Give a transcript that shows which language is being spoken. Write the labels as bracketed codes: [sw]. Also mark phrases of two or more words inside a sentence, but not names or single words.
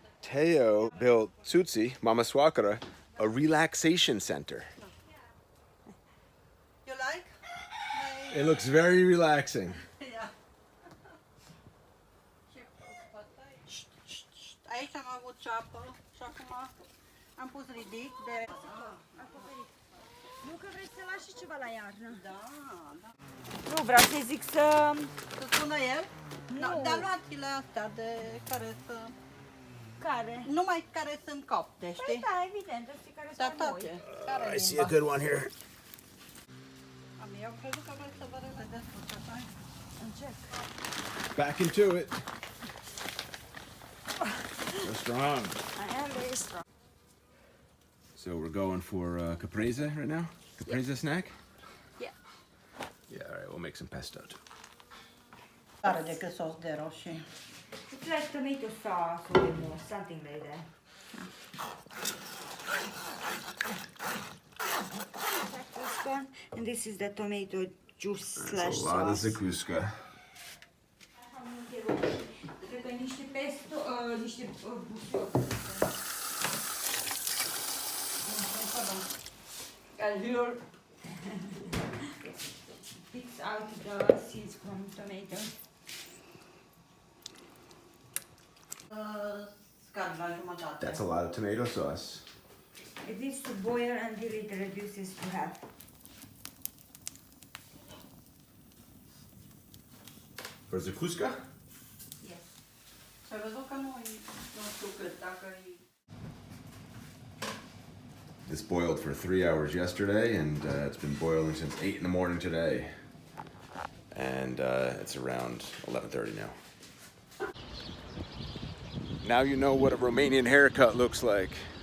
[en] Mateo built Tsutsi, Mama Swakara, a relaxation center. You like? It looks very relaxing. Yeah. [ro] Aici am avut ceapă și acum am pus ridic de... Nu că vrei să lași ceva la iarnă. Da, da. Nu, vreau să zic să... Să spună el? Nu. Dar luați-le astea de care să... Care? Numai care sunt copte, Păi știi? da, evident, ăstea care Dar sunt noi. toate. Care [en] I see a good one here. [ro] Eu crezut că vreți să vă revedeți cu asta. Încerc. [en] Back into it. So strong. I am very strong. So we're going for caprese right now? Caprese snack? Yeah. Yeah, all right, we'll make some pesto too. [ro] Are decât sos de roșii. [en] It's like tomato sauce or more, something like that. This one, and this is the tomato juice slash That's a lot of sauce. zakuska. [ro] Cred că niște pesto, niște busuioc. [en] Here picks out the seeds from tomato. [ro] Scarb la jumătate. [en] That's a lot of tomato sauce. It needs to boil until it reduces to half. For zakuska? Yes. [ro] Și ai văzut că nu știu cât, dacă e... [en] This boiled for 3 hours yesterday, and it's been boiling since 8 in the morning today. And it's around 11:30 now. Now you know what a Romanian haircut looks like.